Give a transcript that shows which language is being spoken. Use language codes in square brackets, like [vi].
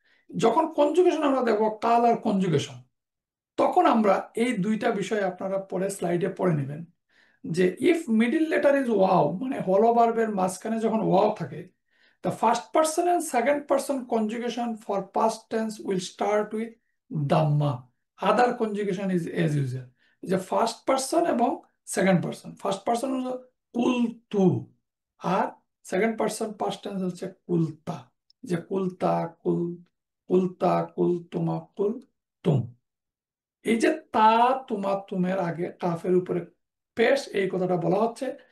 [bn] যখন কনজুগেশন আমরা দেখবো কাল আর কনজুগেশন, তখন আমরা এই দুইটা বিষয় আপনারা পরে স্লাইডে পড়ে নেবেন যে [en] if middle letter is vowel, [bn] মানে হলো ভার্বের মাঝখানে যখন ওয়াও থাকে, [en] the first person and second person conjugation for past tense will start with dhamma. Other conjugation is as usual. [bn] যে ফার্স্ট পার্সন এবং সেকেন্ড পার্সন, ফার্স্ট পার্সন হলো কুল তু, আর সেকেন্ড পার্সন পাস্ট টেন্স হচ্ছে কুলতা, যে কুলতা কুল, কুলতা কুল তুমা কুল তুম। এই যে তা তুমা তুমের আগে কাফের উপরে পেশ, এই কথাটা বলা হচ্ছে।